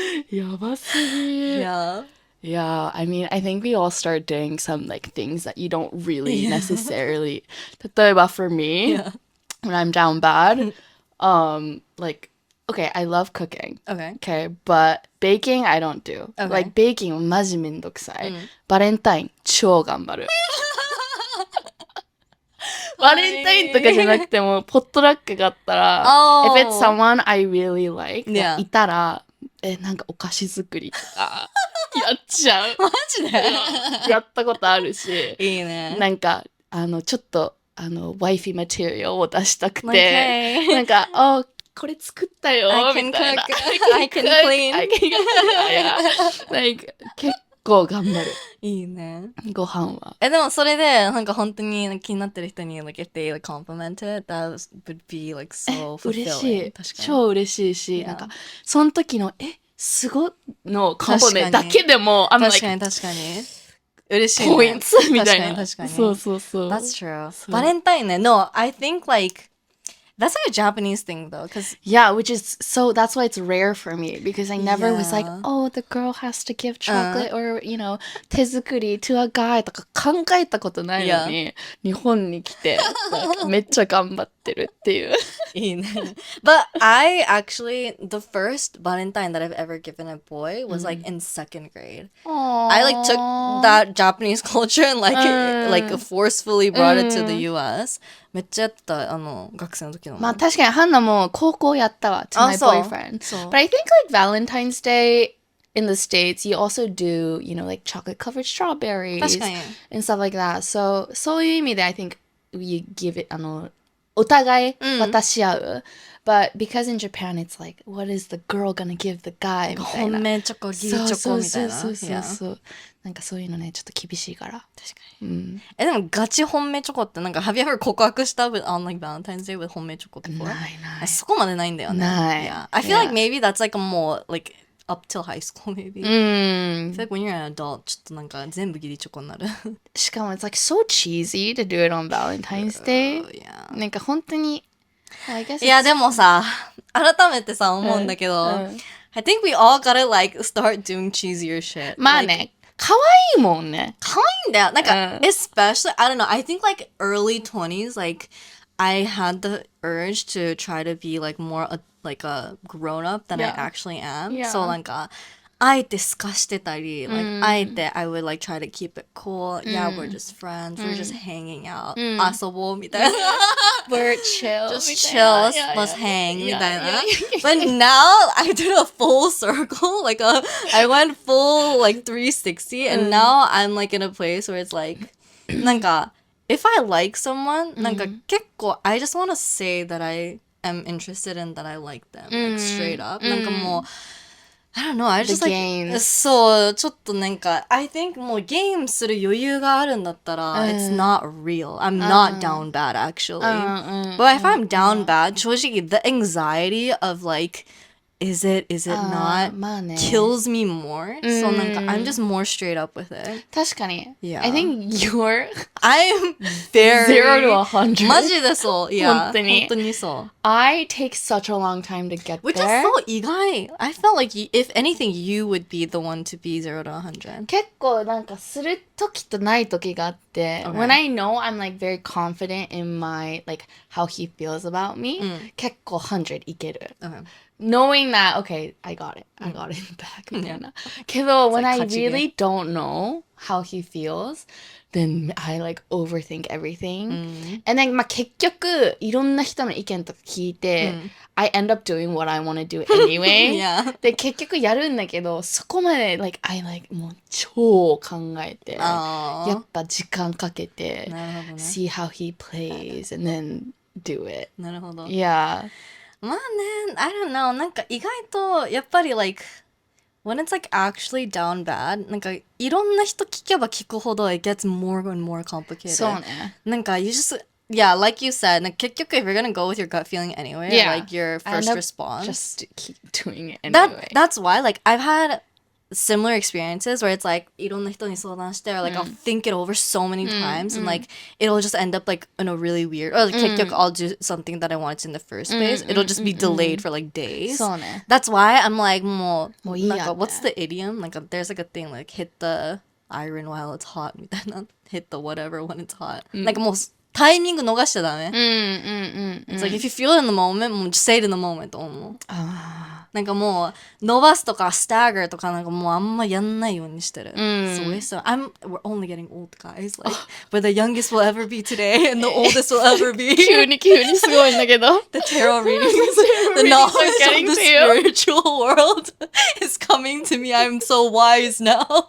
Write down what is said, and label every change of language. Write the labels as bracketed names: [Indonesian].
[Japanese] やばすぎ. [English] Yeah. Yeah, I mean, I think we all start doing some like things that you don't really necessarily. 例えば for me, when I'm down bad, like, okay, I love cooking. Okay, but baking I don't do. Like baking [Japanese] マジめんどくさい。バレンタイン超頑張る。バレンタインとかじゃなくてもポットラックがあったら、 [English] if it's someone I really like [Japanese] いたら、なんかお菓子作りとかやっちゃう。マジでやったことあるし、いいね。なんかちょっとwifey material を出したくて、なんかこれ作ったよみたいな。 [English] I can clean. [Japanese] Like 結構頑張る。いいね。ご飯は。でもそれでなんか本当に気になってる人に [English] like if they like compliment it, that would be like so fulfilling. [Japanese] 嬉しい。確かに超嬉しいし、なんかその時のすごいのコンポメだけでも、確かに確かに。嬉しいね。ポイントみたいな。確かに。そうそうそう。 [English] That's true. [Japanese] バレンタインね。 [English] No, I think like that's like a Japanese thing though, because yeah, which is so that's why it's rare for me because I never was like, oh, the girl has to give chocolate or you know 手作り to a guy [Japanese] とか考えたことないのに、日本に来てめっちゃ頑張ってるっていう。いいね。 [English] But I actually the first Valentine that I've ever given a boy was like in 2nd grade. I like took that Japanese culture and like forcefully brought it to the US. [Japanese] めっちゃやった学生の時の。まあ確かにハンナも高校やったわ [English] to my boyfriend. But I think like Valentine's Day in the States, you also do, you know, like chocolate covered strawberries and stuff like that. So [Japanese] そういう意味で [English] I think we give it [Japanese] お互い渡し合う。 [English] But because in Japan it's like, what is the girl gonna give the guy? [Japanese] みたいな。本命チョコ、義理チョコみたいな。そうそうそう。なんかそういうのね、ちょっと厳しいから。確かに。でもガチ本命チョコってなんか、 [English] have you ever [Japanese] 告白した [English] on like Valentine's Day with 本命チョコ before? [Japanese] ない。そこまでないんだよね。ない。 [English] I feel like maybe that's like a more like up till high school maybe. I feel like when you're an adult [Japanese] ちょっとなんか全部義理チョコになる。しかも [English] it's like so cheesy to do it on Valentine's Day. [Japanese] なんか本当にいやでもさ改めてさ思うんだけど、 [English] I think we all gotta like start doing cheesier shit. [Japanese] まあね、可愛いもんね。可愛いんだよ。 [English] なんか、especially I don't know. I think like early 20s, like I had the urge to try to be like more like a grown up than I actually am. So [Japanese] なんかあえてすかしてたり、 [English] like [Japanese] あえて [English] I would like try to keep it cool. Yeah, we're just friends. We're just hanging out. [Japanese] 遊ぼうみたいな。 [English] We're chill. Just chill. Let's hang [Japanese] みたいな。 [English] But now I did a full circle. Like I went full like 360 and now I'm like in a place where it's like なんか if I like someone [Japanese] なんか結構 [English] I just want to say that I am interested in that I like them. Like straight up. なんかもうI don't know, I just like そう、 [Japanese] ちょっとなんか [English] I think [Japanese] もうゲームする余裕があるんだったら、 [English] it's not real. I'm not down bad actually. But if I'm down bad, [Japanese] 正直 [English] the anxiety of like is it not [Japanese] まあね [English] kills me more. So [Japanese] なんか [English] I'm just more straight up with it. 確かに Yeah. I think you're I'm very 0 to 100 [Japanese] マジでそう。いや、本当に本当にそう。 [English] I take such a long time to get Which there. is so [Japanese] 意外。 [English] I felt like if anything, you would be the one to be 0 to 100. [Japanese] 結構なんかする時とない時があって、 [English] when I know I'm like very confident in my like how he feels about me、 [Japanese] 結構100いける。 [English] Knowing that, okay, I got it in the back [Japanese] みたいな。けど、 [English] when I really don't know how he feels, then I like overthink everything. And then [Japanese] まあ結局いろんな人の意見とか聞いて、 [English] I end up doing what I want to do anyway. [Japanese] で結局やるんだけど、そこまで like [English] I like [Japanese] もう超考えて、やっぱ時間かけて、 [English] see how he plays and then do it. [Japanese] なるほど。 [English] Yeah. [Japanese] まあね、 [English] I don't know. [Japanese] なんか意外とやっぱり [English] like when it's like actually down bad, [Japanese] なんかいろんな人聞けば聞くほど [English] it gets more and more complicated. [Japanese] そうね。 [English] なんか you just yeah, like you said, [Japanese] なんか結局 [English] if you're gonna go with your gut feeling anyway, Yeah. like your I end first up response, just keep doing it anyway. that's why like I've had similar experiences where it's like [Japanese] いろんな人に相談して [English] or like I'll think it over so many times and like it'll just end up like in a really weird or like [Japanese] 結局 [English] I'll do something that I wanted in the first place. It'll just be delayed for like days. [Japanese] そうね。 [English] That's why I'm like [Japanese] もうもういいやなんかって。 [English] what's the idiom? Like there's like a thing like hit the iron while it's hot [Japanese] みたいな [English] hit the whatever when it's hot. [Japanese] Like もうタイミング逃しちゃダメ。 [English] It's like if you feel it in the moment [Japanese] もう [English] just say it in the moment [Japanese] と思う。なんかもう伸ばすとかスターガーとかなんかもうあんまやんないようにしてる。 [English] So we're only getting old guys. Like we're the youngest we'll ever be today and the oldest we'll ever be. [Japanese] 急にすごいんだけど。 [English] The tarot readings, the knowledge of the spiritual world is coming to me. I'm so wise now.